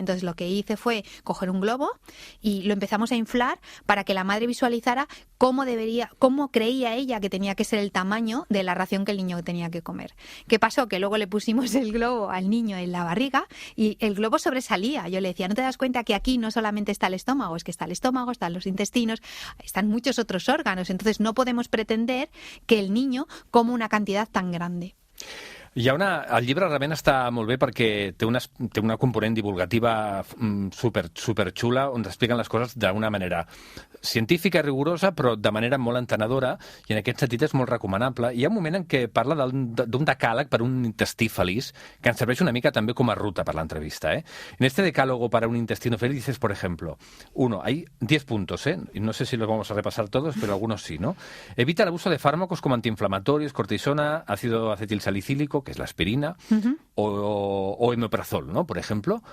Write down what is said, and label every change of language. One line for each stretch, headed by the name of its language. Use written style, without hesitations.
Spanish: Entonces lo que hice fue coger un globo y lo empezamos a inflar para que la madre visualizara cómo creía ella que tenía que ser el tamaño de la ración que el niño tenía que comer. ¿Qué pasó? Que luego le pusimos el globo al niño en la barriga y el globo sobresalía. Yo le decía, ¿no te das cuenta que aquí no solamente está el estómago, es que está el estómago, están los intestinos, están muchos otros órganos? Entonces no podemos pretender que el niño coma una cantidad tan grande.
Catalan: El llibre realment està molt bé perquè té una component divulgativa super xula on expliquen les coses d'una manera científica i rigorosa, però de manera molt entenedora, i en aquest sentit és molt recomanable. Hi ha un moment en què parla d'un decàleg per un intestí feliç, que ens serveix una mica també com a ruta per l'entrevista.
Spanish: En este decálogo para un intestino feliz dices, por ejemplo, hay 10 puntos, y no sé si los vamos a repasar todos, pero algunos sí, ¿no? Evita el abuso de fármacos como antiinflamatorios, cortisona, ácido acetilsalicílico, que es la aspirina, o omeprazol, ¿no? Por ejemplo.